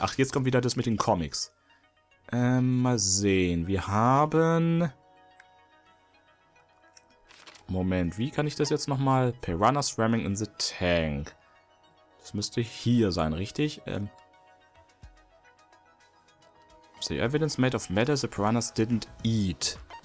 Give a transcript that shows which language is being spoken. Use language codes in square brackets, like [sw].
[de] Ach, jetzt kommt wieder das mit den Comics. Mal sehen. Wir haben... Moment, wie kann ich das jetzt nochmal? [en] Piranha swimming in the tank. [de] Das müsste hier sein, richtig? [en] The evidence made of matter the piranhas didn't eat.